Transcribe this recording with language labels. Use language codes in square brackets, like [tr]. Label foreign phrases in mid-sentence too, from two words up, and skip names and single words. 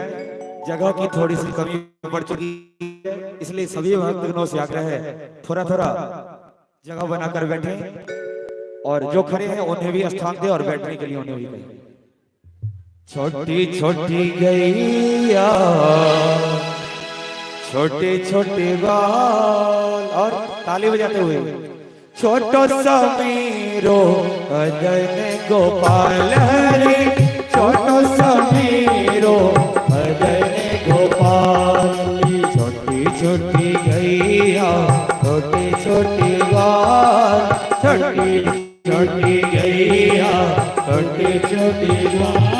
[hi] जगह की थोड़ी सी कमी पड़ चुकी है, इसलिए सभी भक्तगणों से आग्रह है थोड़ा थोड़ा जगह बनाकर बैठे, और जो खड़े हैं उन्हें भी स्थान दे और बैठने के लिए उन्हें भी कहें। छोटी छोटी गैया छोटे छोटे बाल, और ताली बजाते हुए छोटो समीरो भजन गोपाल हरि, छोटो समीरो भजन गोपाल। छोटी छोटी गैया छोटी छोटी बाल, छोटी छोटी गैया छोटी छोटी बाल।